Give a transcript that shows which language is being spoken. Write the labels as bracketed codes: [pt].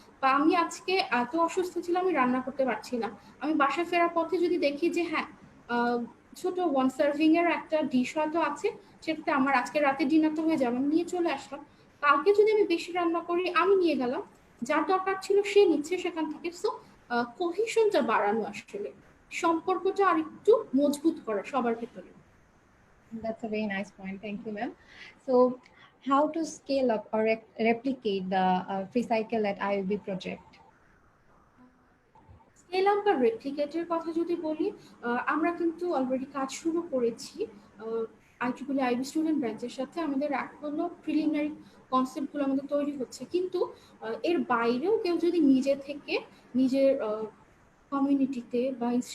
[bn] বা আমি আজকে এত অসুস্থ ছিলাম আমি রান্না করতে পারছি না, আমি বাসায় ফেরার পথে যদি দেখি যে হ্যাঁ ছোট ওয়ান সার্ভিং এর একটা ডিশ হয়তো আছে, সেটাতে আমার আজকে রাতে ডিনারটা হয়ে যাবে, আমি নিয়ে চলে আসলাম। কালকে যদি আমি বেশি রান্না করি আমি নিয়ে গেলাম, যার দরকার ছিল সে নিচ্ছে সেখান থেকে। সো কোহিশনটা বাড়ানো, আসলে সম্পর্কটা আরেকটু মজবুত করা সবার ভেতরে। [en] That's a very nice point. Thank you, ma'am. So, how to scale up or replicate the Freecycle at IUB project? [bn] Scale up বা রেপ্লিকেটের কথা যদি বলি, আমরা কিন্তু অলরেডি কাজ শুরু করেছি IEEE IB স্টুডেন্ট ব্রাঞ্চের সাথে। আমাদের এখনো প্রিলিমিনারি কনসেপ্টগুলো আমাদের তৈরি হচ্ছে, কিন্তু এর বাইরেও কেউ যদি নিজে থেকে নিজের কমিউনিটিতে বা